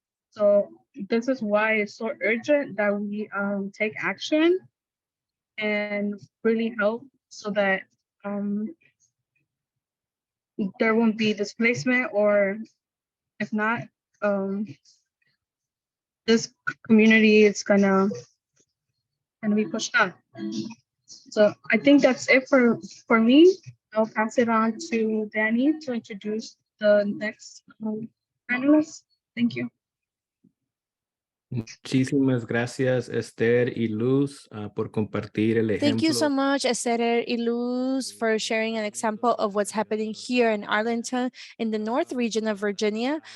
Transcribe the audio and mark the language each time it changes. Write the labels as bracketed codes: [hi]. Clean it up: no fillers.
[en] So this is why it's so urgent that we take action and really help so that there won't be displacement, or if not, this community is gonna be pushed out. So I think that's it for me. I'll pass it on to Danny to introduce the next panelist. Thank you. [es] Muchísimas gracias, Esther y Luz, por compartir el ejemplo. [en] Thank you so much, Ester y Luz, for sharing an example of what's happening here in Arlington, in the North region of Virginia.